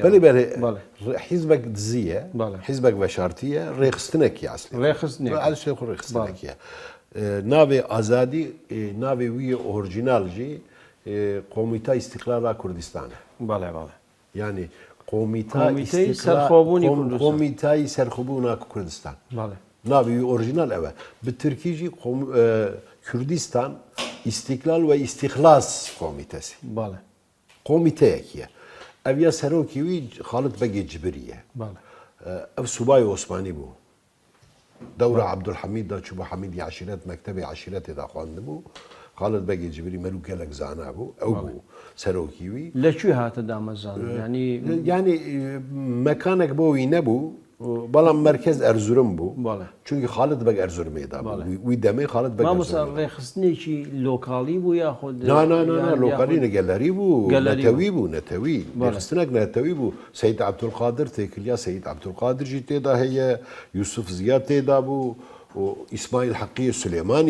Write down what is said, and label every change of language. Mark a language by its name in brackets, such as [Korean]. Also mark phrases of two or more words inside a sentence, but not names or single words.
[Kurdish] حیزبێک دزیە حیزبێک بەشارتیە ڕێخستنێکی ئاسلی ڕێخستنێکیە ناوێ ئازادی ناوێ وی ئۆرجینالژی قۆمیتا ئیستیقلالا کوردستانە ینی قۆمیتایی سەرخۆبوونا کوردستان ناوی ئۆرجینال ئەوە bi Tirkîjî Kurdistan îstiklal ve îstixlas komîtesi komîteyekî ye ev ya serokî wî Xalit Begê Cibirî ye ev subayê Osmanî bû dewra Abdulhamîd da çûbû Hamîdî Eşîret mektebê Eşîretê da xwandibû Xalit Begê Cibirî merû gelek zana bû ew bû serokî wî [Central Kurdish] لەکوێ هاتە دامەزان [Kurdish] yani mekanek bo wî nebû بەڵام مرکز ئەرزورم بوو چونکی خالت بەگ ئەرزورمێدا وی دەمێ خالت بە [Central Kurdish] ڕێخستنێکی لۆکاڵی بوو یا خۆ [Kurdish] لۆکالی نەگەلەری بوو نەتەوی بوو نەتەوی ڕێخستنێک نەتەوی بوو سەید عەبدولقادر تێکلیا سەید عەبدولقادرژی تێدا هەیە یوسف زیا تێدا بوو ئیسماعیل حەقی سولێمانی